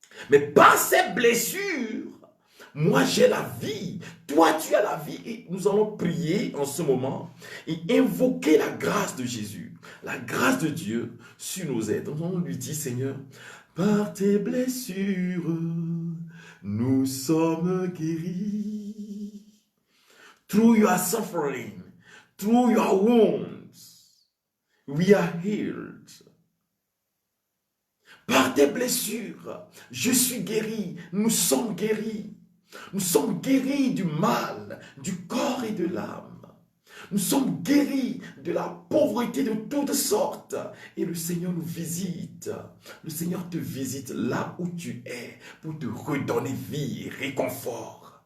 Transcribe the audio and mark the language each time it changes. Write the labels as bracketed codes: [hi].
[fr] Mais par ces blessures, moi j'ai la vie, toi tu as la vie. Et nous allons prier en ce moment et invoquer la grâce de Jésus, la grâce de Dieu sur nos êtres. On lui dit, Seigneur, par tes blessures, nous sommes guéris. [en] Through your suffering, through your wounds, we are healed. Par [fr] Par tes blessures, je suis guéri. Nous sommes guéris. Nous sommes guéris du mal, du corps et de l'âme. Nous sommes guéris de la pauvreté de toutes sortes. Et le Seigneur nous visite. Le Seigneur te visite là où tu es pour te redonner vie et réconfort.